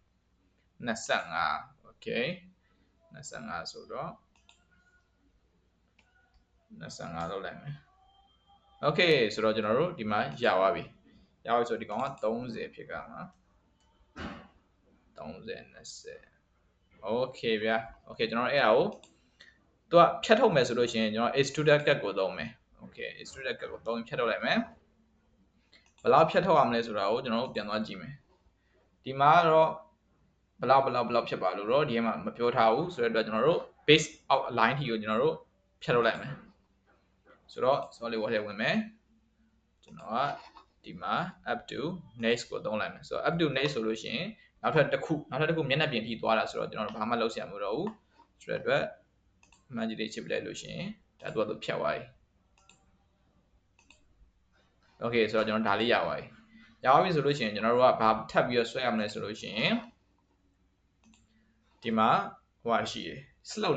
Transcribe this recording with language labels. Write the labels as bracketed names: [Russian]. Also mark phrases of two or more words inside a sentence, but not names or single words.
[Burmese] 25 okay 25ဆိုတော့25လောက်လိုက်မယ် okay ဆိုတော့ကျွန်တော်တို့ဒီမှာရသွားပြီဆိုဒီကောင်က30ဖြစ်ကမှာ30 20 okay ဗျာ okay ကျွန်တော်တို့အဲ့ဒါကိုသူကဖြတ်ထုတ်မယ်ဆို လို့ရှိရင်ကျွန်တော် [English] extruder cut [Burmese] ကိုသုံးမယ် okay [English] extruder cut [Burmese] ကိုသုံးဖြတ်ထုတ်လိုက်မယ်ဘယ်လောက်ဖြတ်ထုတ်ရမလဲဆိုတာကိုကျွန်တော်တို့ပြန်သွားကြည့် မယ်ဒီမှာတော့ဘယ်လောက်ဖြစ်ပါလို့တော့ဒီမှာမပြောထားဘူးဆိုတော့ကျွန်တော်တို့ [English] base out line [Burmese] ထိကိုကျွန်တော်တို့ဖြတ်ထုတ်လိုက်မယ်ဆိုတော့ solid work ထဲဝင်မယ်ကျွန်တော်ကဒီမှာ [English] up to next [Burmese] ကိုသုံးလိုက်မယ်ဆိုတော့ [English] up to next [Burmese] ဆိုလို့ရှိရင်နောက်ထပ်တစ်ခုမျက်နှာပြင်ထိသွားတာဆိုတော့ကျွန်တော်တို့ဘာမှလုပ်စရာမလိုတော့ဘူးဆိုတဲ့အတွက်မှန်ကြီးလေးချစ်ပလိုက်လို့ရှိရင်ဒါသူဖြတ်သွားပြီ okay ဆိုတော့ကျွန်တော်ဒါလေးရသွားပြီဆိုလို့ရှိရင်ကျွန်တော်တို့ကဘာထပ်ပြီးတော့ဆွဲရမလဲဆိုလို့ရှိရင်ဒီမှာဟိုရှိတယ် slope